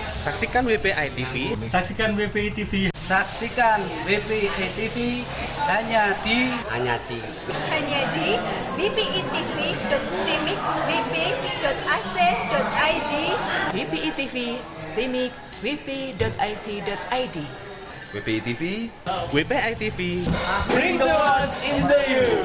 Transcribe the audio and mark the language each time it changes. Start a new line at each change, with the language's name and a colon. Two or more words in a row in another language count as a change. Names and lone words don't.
Indonesian: Saksikan WPI TV. Saksikan WPI TV. Saksikan WPI TV hanya di vpetv.timikvp.ac.id WPI TV, Timik, wp.it.id. WPI TV. WPI TV.
English: Bring the world into you.